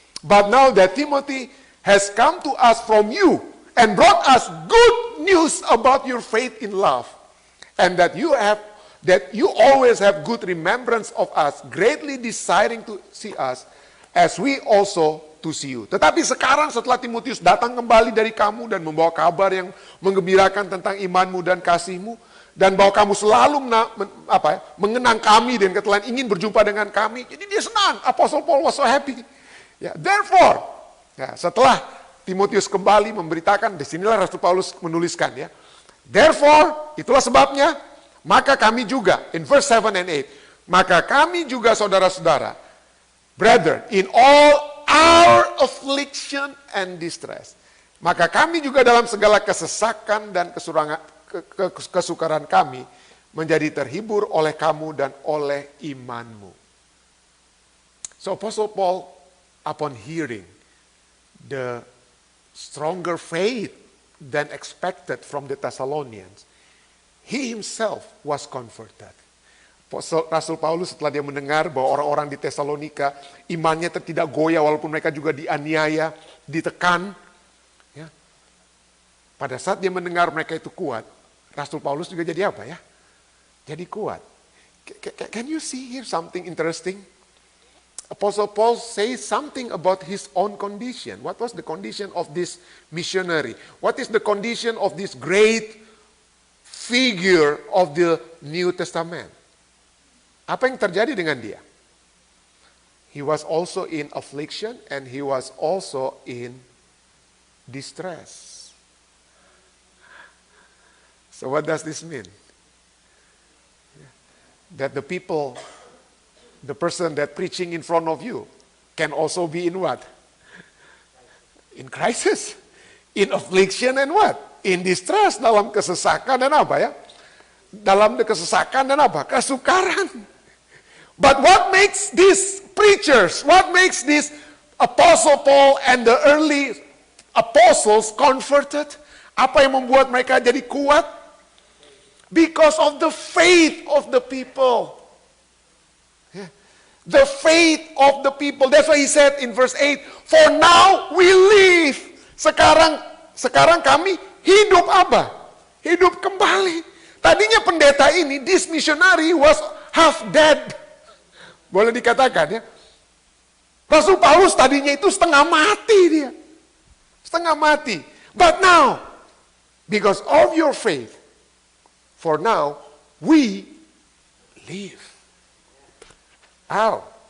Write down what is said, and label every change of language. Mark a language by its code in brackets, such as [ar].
[en] But now that Timothy has come to us from you and brought us good news about your faith in love, and that you always have good remembrance of us, greatly desiring to see us, as we also to see you. [id] Tetapi sekarang setelah Timotius datang kembali dari kamu dan membawa kabar yang menggembirakan tentang imanmu dan kasihmu, dan bahwa kamu selalu mengenang kami dan ketelan ingin berjumpa dengan kami, jadi dia senang. [en] Apostle Paul was so happy. [id] Ya, therefore, ya, setelah Timotius kembali memberitakan, disinilah Rasul Paulus menuliskan ya. Therefore, itulah sebabnya, maka kami juga, [en] in verse 7 and 8, [id] maka kami juga saudara-saudara, brethren, [en] in all our affliction and distress, [id] maka kami juga dalam segala kesesakan dan kesukaran kami, menjadi terhibur oleh kamu dan oleh imanmu. [en] So Apostle Paul, upon hearing the stronger faith than expected from the Thessalonians, he himself was comforted. [id] Rasul Paulus setelah dia mendengar bahwa orang-orang di Tesalonika imannya tidak goyah walaupun mereka juga dianiaya, ditekan. Ya. Pada saat dia mendengar mereka itu kuat, Rasul Paulus juga jadi apa ya? Jadi kuat. [en] Can you see here something interesting? Apostle Paul says something about his own condition. What was the condition of this missionary? What is the condition of this great figure of the New Testament? [id] Apa yang terjadi dengan dia? [en] He was also in affliction and he was also in distress. So what does this mean? That the person that preaching in front of you can also be in what? In crisis, in affliction and what? In distress, [id] dalam kesesakan dan apa ya? Dalam kesesakan dan apa? Kesukaran. [en] But what makes these preachers, what makes this Apostle Paul and the early apostles comforted? [id] Apa yang membuat mereka jadi kuat? [en] Because of the faith of the people. Yeah. The faith of the people. That's why he said in verse 8, for now we live [id] Sekarang kami hidup apa? Hidup kembali. Tadinya pendeta ini, [en] this missionary was half dead. [id] Boleh dikatakan ya. Rasul Paulus tadinya itu setengah mati dia. Setengah mati. [en] But now, because of your faith, for now, we live. How?